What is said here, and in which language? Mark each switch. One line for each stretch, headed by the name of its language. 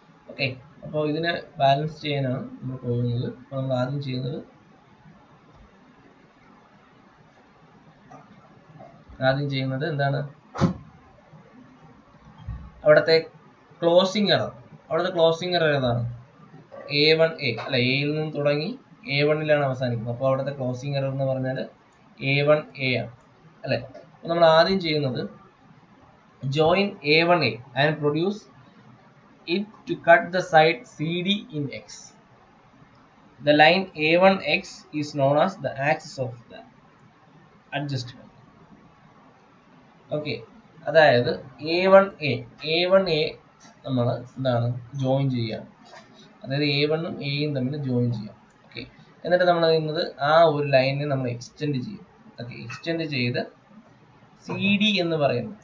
Malayalam: Okay, അപ്പോൾ ഇതിനെ balance ചെയ്യാനാണ് നമ്മൾ പോകുന്നത്. അപ്പോൾ നമ്മൾ ആദ്യം ചെയ്യുന്നത്, എന്താണ്? അവിടുത്തെ ക്ലോസിംഗ് എറർ. ഏതാണ്? A1A അല്ല, എയിൽ നിന്ന് തുടങ്ങി A1ലാണ് അവസാനിക്കുന്നത്. അപ്പോൾ അവിടുത്തെ ക്ലോസിംഗ് എറർ എന്ന് പറഞ്ഞാൽ A1A ആണ് അല്ലെ. അപ്പോൾ നമ്മൾ ആദ്യം ചെയ്യുന്നത്
English: join A1A and produce it to cut the side CD in X. The line A1X is known as the axis of the adjustment.
Malayalam: Okay, അതായത് A1A നമ്മൾ എന്താണ് ജോയിൻ ചെയ്യുകയാണ്. അതായത് A1ഉം Aയും തമ്മിൽ ജോയിൻ ചെയ്യാം. ഓക്കെ, എന്നിട്ട് നമ്മൾ ചെയ്യുന്നത് ആ ഒരു ലൈനിനെ നമ്മൾ എക്സ്റ്റെൻഡ് ചെയ്യും. ഓക്കെ, എക്സ്റ്റെൻഡ് ചെയ്ത് CD എന്ന് പറയുന്നു.